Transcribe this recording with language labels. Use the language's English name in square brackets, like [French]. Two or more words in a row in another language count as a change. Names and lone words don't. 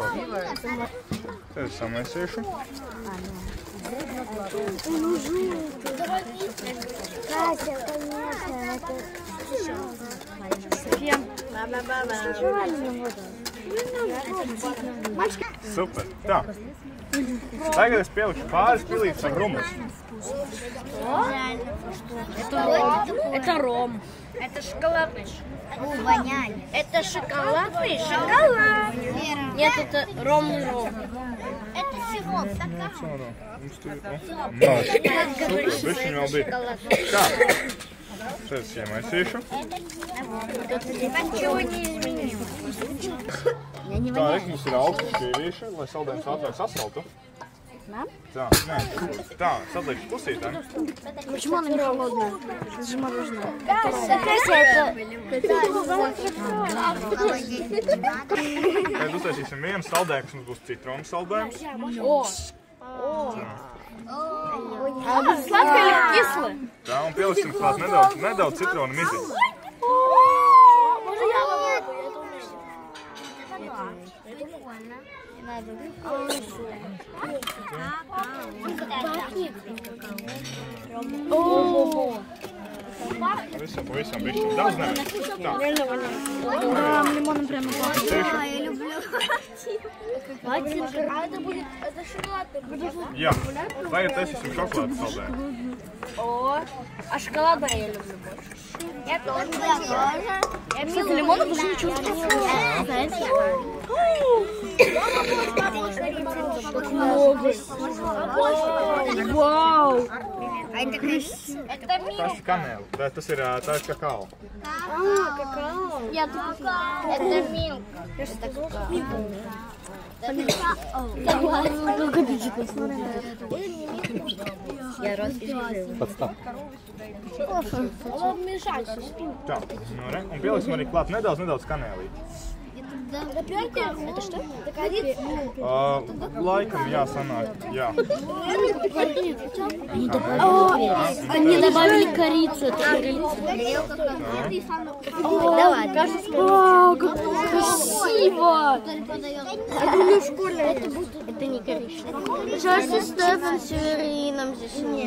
[Latvian] Tad es samaisīšu. Super, tā. Tagad es pielikšu pāris pilītes ar rumus. [Russian] Это ром. Это шоколадный. Воняет. Это шоколадный шоколад. Нет, это ромный ром. Это сироп. [Latvian] Super, bišķiņ vēl bija. Tā. Šeit es iemaisīšu. [Russian] Ничего не изменилось. [Latvian] Tā, mums ir augstu šķīvīši, lai saldējums ātrāk sasaltu. Tā, nē, tā, sadliekšu pusītēm. [Russian] Почему она не холодная? Это же мороженое. [Latvian] Tad uztaisīsim vienu saldējumu, kas mums būs citronu saldējums. [Russian] А это сладкое или кислое? [Latvian] Tā, un pieliksim klāt nedaudz citronu miziņu. [Russian] Можно я попробую? Это прикольно. [Latvian] Pavisam bišķiņ. Daudz nevajag. Tā. [Russian] Лимоном прямо пахнет. Я люблю. А это будет, это шоколадный. [Latvian] Jā, tagad taisīsim šokolādes saldējumu. [Russian] О, а шоколадное я люблю больше. Я тоже. Кстати, лимона больше не чувствую. Вау! Это [Latvian] Tas ir kanēli, bet tas ir kakao. [Russian] Какао. Это милк. Я раз изжил. Подставка. Мешать. [Latvian] Tā, nu re, un pieliksim arī klāt nedaudz kanēlīt. [Russian] Это что? Это корица? [Latvian] Laikam jāsanāk, jā. [Russian] Они добавили корицу. Это Давай. Вау, как красиво! Это не школьное. Это не коричневое. Жаль, Стефан с Северином здесь нет.